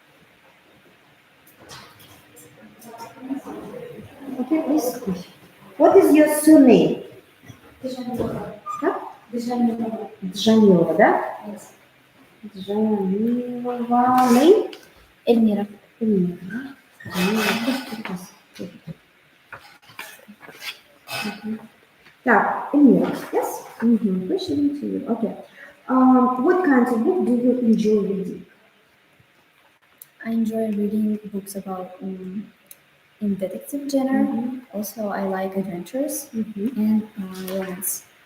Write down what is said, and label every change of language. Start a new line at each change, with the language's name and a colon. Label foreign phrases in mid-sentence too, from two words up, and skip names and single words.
English: Okay, please. What is your surname? Huh? Dzhanilova, да? Dzhanilova. Name? Эльмира.
Russian: Эльмира, да? Dzhanilova. Так, Эльмира,
English: yes? Question to you. Okay. What kinds of book do you enjoy reading? I enjoy reading books about in detective genre. Also, I like adventures and romance.